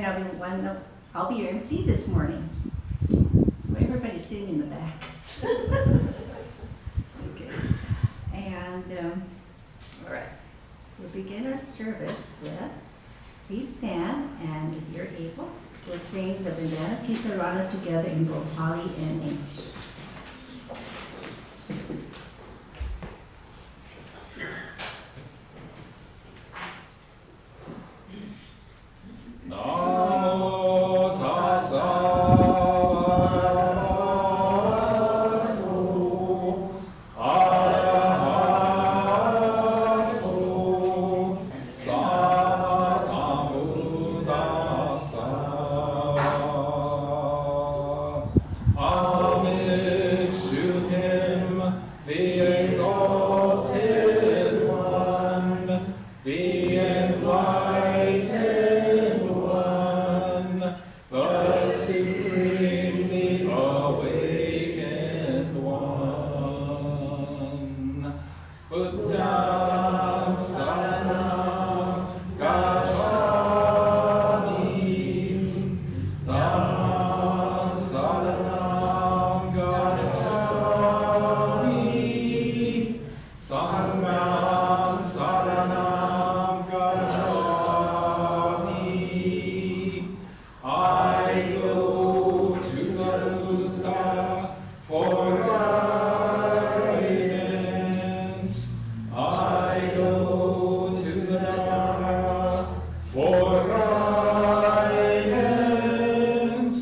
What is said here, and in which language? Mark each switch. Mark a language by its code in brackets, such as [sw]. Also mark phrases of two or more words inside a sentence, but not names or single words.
[en] I'll be your MC this morning. Well, everybody's sitting in the back. Okay. And, all right. We'll begin our service with, please stand, and if you're able, we'll sing the Bandana Tisarana together in both Pali and English. [pi] Namo tassa bhagavato arahato sama sambuddhassa. [en] Homage to him, the exalted one, the enlightened one, the supremely awakened one. [pi] Buddham saranam gacchami, Dhammam saranam gacchami, Sangham saranam gacchami. [en] I go to the Buddha for guidance. I go to the Dharma for guidance.